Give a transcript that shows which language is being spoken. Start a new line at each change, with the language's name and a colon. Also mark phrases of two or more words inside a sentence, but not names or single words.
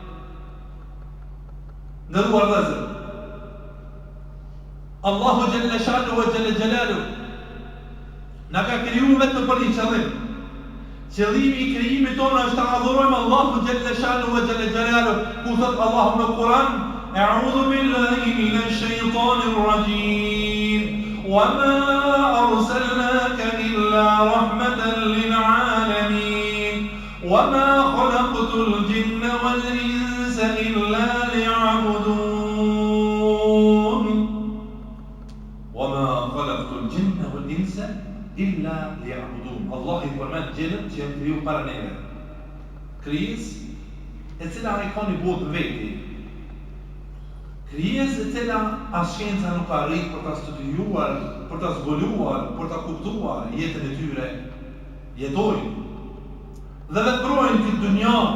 Albanian: Ndëruar vëllezër, Allahu
Arabic: جل شأنه وجل جلاله
Albanian: na ka krijuar vetëm për një qëllim. Qëllimi i krijimit tonë është të adhurojmë Allahu
Arabic: جل شأنه وجل جلاله,
Albanian: ku thot Allahu në Kur'an:
Arabic: "أعوذ بالله من الشيطان الرجيم." وَمَا أَرْسَلْنَاكَ إِلَّا رَحْمَةً لِلْعَالَمِينَ وَمَا خَلَقْتُ الْجِنَّ وَالْإِنسَ إِلَّا لِيَعْبُدُونِ وَمَا خَلَقْتُ الْجِنَّ وَالْإِنسَ إِلَّا لِيَعْبُدُونَ.
Albanian: Allah i përmend gjinët që janë kriju para neve. Krijesë e cila ai ka një botë veti. Krijesë e cila as shkenca nuk ka arrit për ta studiuar, për ta zbuluar, për ta kuptuar jetën e tyre. Jetojnë dhe veprojnë këtë dunja.